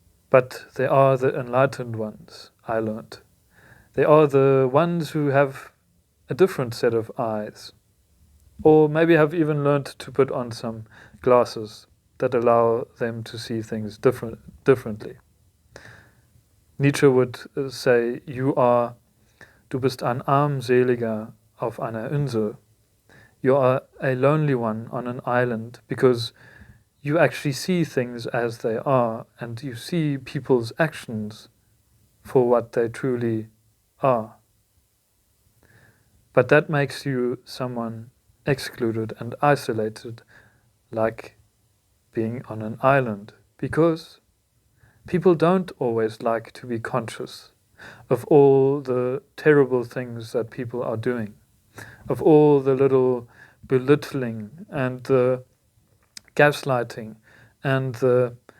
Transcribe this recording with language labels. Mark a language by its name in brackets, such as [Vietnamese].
[English] But they are the enlightened ones, I learned. They are the ones who have a different set of eyes, or maybe have even learned to put on some glasses that allow them to see things differently. Nietzsche would say, [German] du bist ein Armseliger auf einer Insel. [English] You are a lonely one on an island because you actually see things as they are, and you see people's actions for what they truly are. But that makes you someone excluded and isolated, like being on an island, because people don't always like to be conscious of all the terrible things that people are doing, of all the little belittling and the gaslighting and the